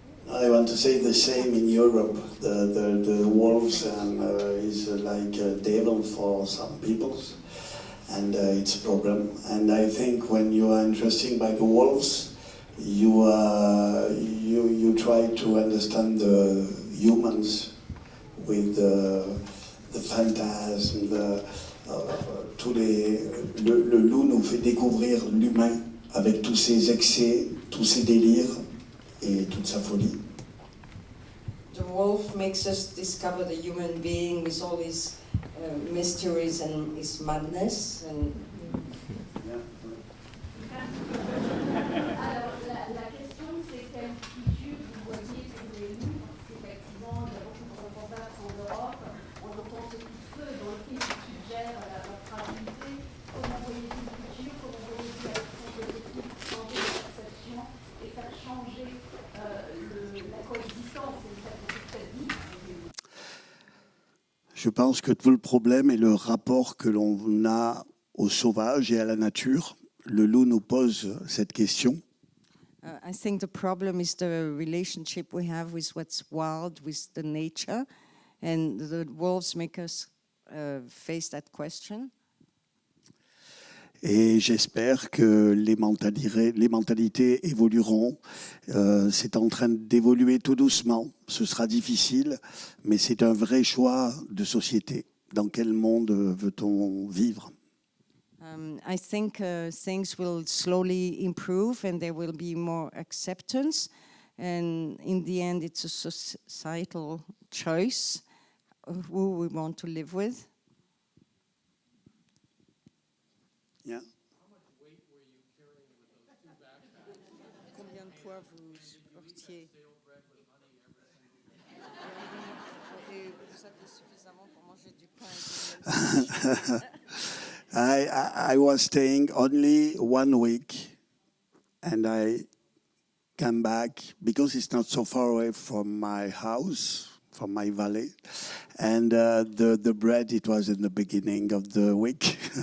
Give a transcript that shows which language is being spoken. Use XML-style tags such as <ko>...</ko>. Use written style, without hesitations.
<en>I want to say the same in Europe. The wolves is like a devil for some peoples, and it's a problem. And I think when you are interested by the wolves, you try to understand the humans with the phantasm,</en> <fr>le loup nous fait découvrir l'humain avec tous ses excès, tous ses délires et toute sa folie.</fr> <en>The wolf makes us discover the human being with all his mysteries and his madness. And</en> <fr>Alors, la question, c'est quelle culture vous voyez pour les loups? Parce qu'effectivement, il y a beaucoup de reportages en Europe. On entend ce coup de feu dans lequel ils suggèrent la fragilité. Comment voyez-vous une culture? Comment voyez-vous la question de technique changer la perception et faire changer la coexistence et le fait que c'est très vite avec les loups? Je pense que tout le problème est le rapport que l'on a au sauvage et à la nature. Le loup nous pose cette question.</fr> <en>I think the problem is the relationship we have with what's wild, with the nature, and the wolves make us face that question.</en> <fr>Et j'espère que les mentalités évolueront. C'est en train d'évoluer tout doucement. Ce sera difficile, mais c'est un vrai choix de société. Dans quel monde veut-on vivre?</fr> <en>I think things will slowly improve and there will be more acceptance. And in the end, it's a societal choice of who we want to live with. Yeah.</en> <fr>Combien de poids vous portiez? Et vous avez suffisamment pour manger du pain.</fr> <en>I was staying only 1 week and I came back because it's not so far away from my house, from my valley. And the bread, it was in the beginning of the week.</en>